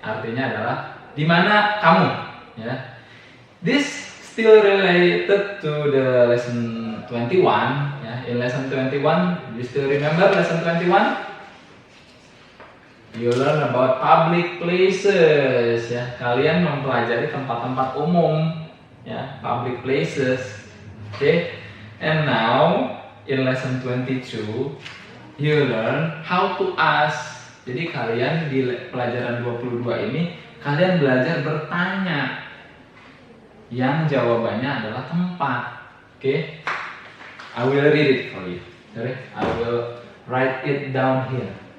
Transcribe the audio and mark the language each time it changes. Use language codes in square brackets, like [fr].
[id] Artinya adalah di mana kamu? Ya. [en] This still related to the lesson 21. Ya. In lesson 21, you still remember lesson 21? You learn about public places ya. [id] Kalian mempelajari tempat-tempat umum ya, [en] public places. Okay? And now in lesson 22 you learn how to ask. [id] Jadi kalian di pelajaran 22 ini kalian belajar bertanya yang jawabannya adalah tempat. [en] Okay? I will read it for you. Sorry, I will write it down here.